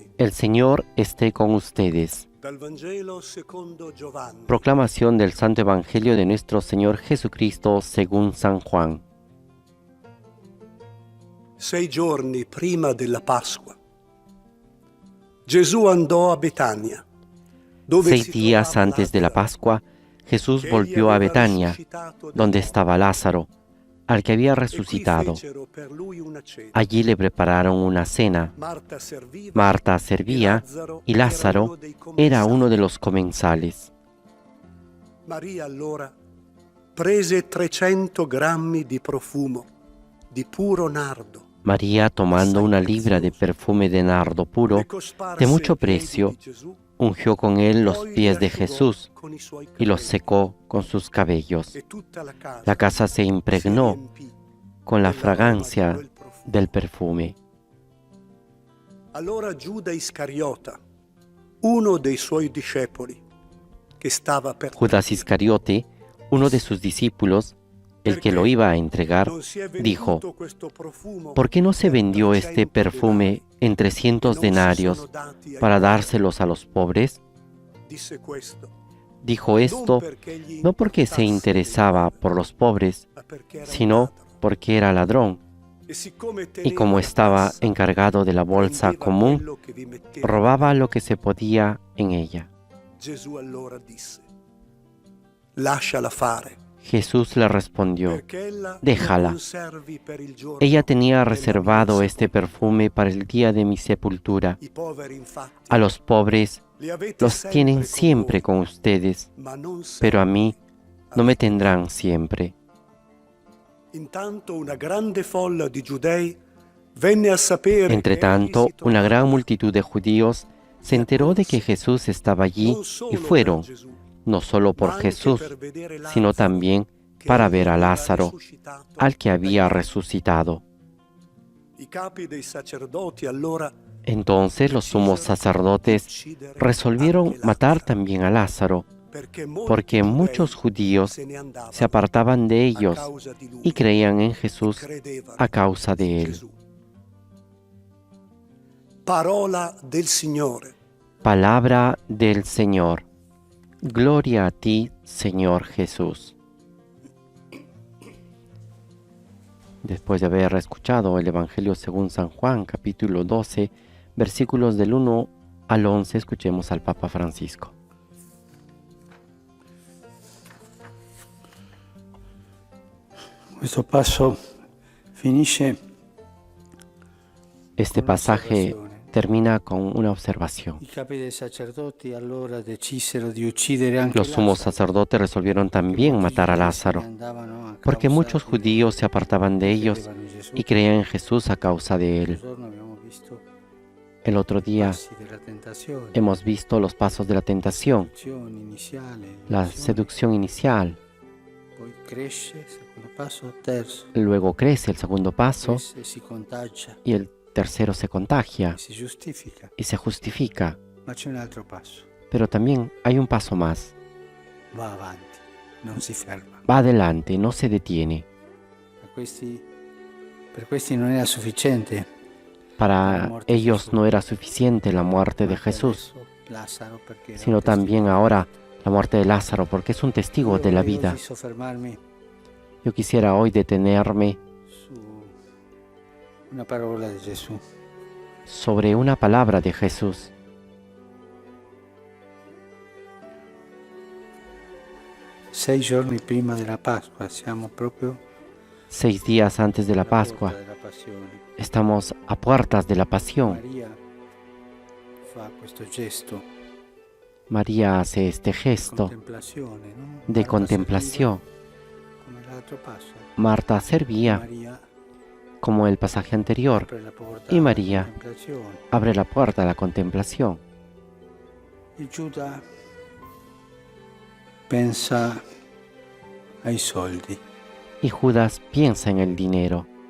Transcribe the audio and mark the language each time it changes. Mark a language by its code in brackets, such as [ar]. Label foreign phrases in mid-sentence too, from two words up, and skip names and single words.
[es] El Señor esté con ustedes. [it] Dal Vangelo secondo Giovanni. [es] Proclamación del Santo Evangelio de nuestro Señor Jesucristo según San Juan. [it] 6 giorni prima della Pasqua, Gesù andò a Betania, dove 6 si [es] días [it] trovava [es] antes de la [it] Lazzaro, [es] Pascua, Jesús [it] che [es] volvió a [it] egli aveva [es] Betania, [it] risuscitato dai [es] donde [it] morti. [es] estaba Lázaro, al que había [it] E qui [es] resucitado. [it] fecero per lui una cena. [es] Allí le prepararon una cena. [it] Marta serviva, [es] Marta servía y Lázaro era uno de los comensales. [it] Maria allora prese 300 grammi di profumo di puro nardo. [es] María, tomando una libra de perfume de nardo puro, [it] le cosparse [es] de mucho [it] ai piedi [es] precio, [it] di Gesù, [es] ungió con él los [it] poi [es] pies [it] li [es] de [it] asciugò [es] Jesús [it] con i suoi [es] y los [it] capelli. [es] secó con sus cabellos. [it] E tutta [es] La casa se [it] si [es] impregnó [it] riempì [es] con la [it] dell'aroma di [es] fragancia [it] quel profumo. [es] del perfume. [it] Allora Giuda Iscariota, uno dei suoi discepoli, che stava per [es] Judas [it] tradire, [es] Iscariote, uno de sus discípulos, el que lo iba a entregar, [it] non si è [es] dijo: [it] venduto questo profumo [es] ¿por qué no se [it] per [es] vendió [it] 300 [es] este perfume en 300 [it] denari, e non si [es] denarios [it] sono dati ai [es] para [it] poveri? [es] dárselos a los pobres? [it] Disse questo, [es] Dijo [it] non [es] esto [it] perché gli [es] no porque se [it] importasse [es] interesaba [it] dei [es] por los pobres, [it] ma perché era un [es] sino [it] ladro. [es] porque era ladrón, [it] E siccome [es] y [it] teneva [es] como [it] la [es] estaba [it] cassa, [es] encargado de la bolsa [it] prendeva [es] común, [it] quello che vi metteva. [es] robaba lo que se podía en ella. [it] Gesù allora disse, lasciala fare, [es] Jesús le respondió: [it] perché ella [es] déjala. [it] lo conservi per il giorno [es] ella tenía [it] della [es] reservado [it] mia [es] este perfume para el día de mi sepultura. [it] I poveri infatti [es] A los pobres [it] li avete [es] los [it] sempre [es] tienen [it] con [es] siempre [it] voi, [es] con ustedes, [it] ma non [es] pero a [it] sempre [es] mí no me [it] avete. [es] tendrán siempre. [it] Intanto una grande folla di giudei venne a sapere [es] Entre [it] che egli [es] tanto, [it] si [es] una [it] trovava [es] gran [it] là. [es] multitud de judíos se enteró de que Jesús estaba allí [it] Non solo [es] y [it] per [es] fueron, [it] Gesù, [es] no solo [it] ma [es] por [it] anche [es] Jesús, [it] per vedere [es] sino [it] Lazzaro, [es] también [it] che [es] para [it] egli [es] ver a [it] aveva [es] Lázaro, [it] risuscitato [es] al que [it] dai [es] había [it] morti. [es] resucitado. [it] I capi dei sacerdoti allora [es] Entonces los sumos [it] decisero [es] sacerdotes [it] di uccidere [es] resolvieron [it] anche [es] matar [it] Lazzaro, [es] también a Lázaro, [it] molti [es] porque muchos judíos [it] se ne andavano [es] se apartaban de [it] a [es] ellos [it] causa di lui, [es] y creían en [it] e [es] Jesús [it] credevano [es] a causa de [it] in [es] él. [it] Gesù. Parola del Signore. [es] Palabra del Señor. Gloria a ti, Señor Jesús. Después de haber escuchado el Evangelio según San Juan, capítulo 12, versículos del 1 al 11, escuchemos al Papa Francisco. [it] Questo passo finisce [es] Este pasaje termina con una observación. [it] I capi dei sacerdoti allora decisero di uccidere anche [es] Los sumos [it] Lazzaro, [es] sacerdotes resolvieron también matar a Lázaro, porque muchos judíos se apartaban de ellos y creían en Jesús a causa de él. El otro día hemos visto los pasos de la tentación, la seducción inicial, [it] poi cresce, secondo passo, terzo, [es] luego crece el segundo paso [it] cresce, si contagia [es] y el tercero se contagia [it] e si giustifica, [es] y se justifica. [it] ma c'è un altro passo, [es] Pero también hay un paso más, [it] va avanti, non si ferma. [es] va adelante, no se detiene. [it] Per questi non era sufficiente. [es] Para ellos no era suficiente la muerte de Jesús, [it] Lazzaro, perché era [es] sino [it] un testimone. [es] también ahora la muerte de Lázaro, porque es un testigo [it] Io [es] de la [it] vorrei [es] vida. [it] oggi soffermarmi [es] Yo quisiera hoy detenerme [it] su una parola di Gesù. [es] sobre una palabra de Jesús. [it] Sei giorni prima della Pasqua, siamo proprio [es] 6 días antes de la [it] alla [es] Pascua. [it] porta della passione. [es] Estamos a puertas de la pasión. [it] Maria fa questo gesto [es] María hace este [it] di [es] gesto [it] contemplazione, [es] no? de Marta contemplación. [it] serviva come l'altro passo. [es] Marta servía Maria como el pasaje anterior [it] apre la porta [es] y [it] alla [es] María [it] contemplazione. [es] abre la puerta a la contemplación. [it] E Giuda pensa ai soldi [es] Y Judas piensa en el dinero